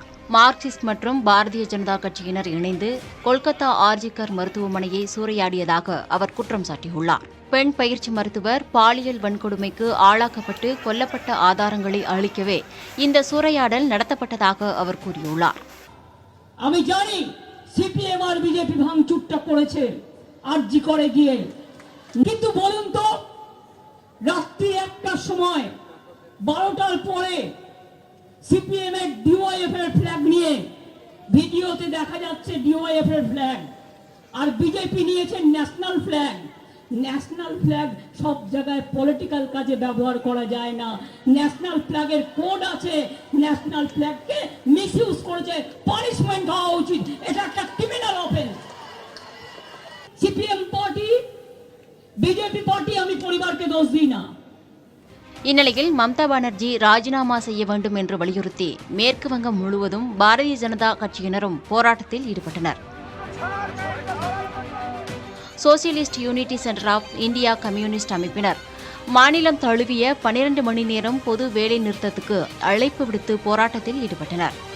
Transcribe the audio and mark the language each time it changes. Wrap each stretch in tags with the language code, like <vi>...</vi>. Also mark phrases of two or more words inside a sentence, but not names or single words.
<ta>மார்க்சிஸ்ட் மற்றும் பாரதிய ஜனதா கட்சியினர் இணைந்து கொல்கத்தா ஆர்ஜிகர் மருத்துவமனையை சூறையாடியதாக அவர் குற்றம் சாட்டியுள்ளார். பெண் பயிற்சி மருத்துவர் பாலியல் வன்கொடுமைக்கு ஆளாக்கப்பட்டு கொல்லப்பட்ட ஆதாரங்களை அளிக்கவே இந்த சூறையாடல் நடத்தப்பட்டதாக அவர் கூறியுள்ளார்.</ta> <bn>আমি জানি সিপিএম আর বিজেপি ভাঙচুরটা করেছে আরজি করে গিয়ে, কিন্তু বলুন তো রাত্রি 1টার সময় 12টার পরে সিপিএম এর ডিওয়াইএফ এর ফ্ল্যাগ নিয়ে ভিডিওতে দেখা যাচ্ছে ডিওয়াইএফ এর ফ্ল্যাগ, আর বিজেপি নিয়েছে</bn> <en>national flag. national flag</en> <bn>সব জায়গায় পলিটিক্যাল কাজে ব্যবহার করা যায় না।</bn> <en>national flag</en> <bn>কোড আছে,</bn> <en>national flag</en> <bn>মিসইউজ করেছে, পানিশমেন্ট হওয়া উচিত। এটা একটা</bn> <en>criminal offense.</en> <bn>সিপিএম পার্টি বিজেপি পার্টি আমি পরিবারকে দোষ দিই না।</bn> <ta>இந்நிலையில் மம்தா பானர்ஜி ராஜினாமா செய்ய வேண்டும் என்று வலியுறுத்தி மேற்கு வங்கம் முழுவதும் பாரதிய ஜனதா கட்சியினரும் போராட்டத்தில் ஈடுபட்டனர். சோசியலிஸ்ட் யூனிட்டி சென்டர் ஆஃப் இந்தியா கம்யூனிஸ்ட் அமைப்பினர் மாநிலம் தழுவிய 12 மணி நேரம் பொது வேலை நிறுத்தத்துக்கு அழைப்பு விடுத்து போராட்டத்தில் ஈடுபட்டனர்.</ta>